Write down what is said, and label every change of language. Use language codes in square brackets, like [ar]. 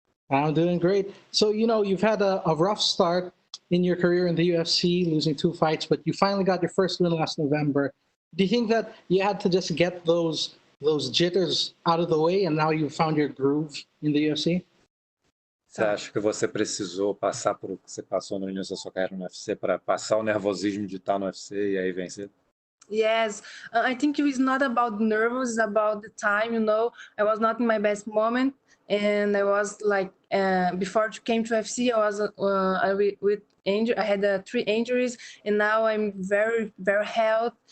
[en] I'm doing great. So, you know, you've had a rough start in your career in the UFC, losing 2 fights, but you finally got your first win last November. Do you think that you had to just get those jitters out of the way and now you found your groove in the UFC? [pt] Você acha que você precisou passar por o que você passou no início da sua carreira no UFC para passar o nervosismo de estar no UFC e aí vencer? [en] Yes, I think it was not about nervous, it's about the time, you know. I was not in my best moment, and I was like, before I came to UFC, I was with injury. I had 3 injuries, and now I'm very, very healthy.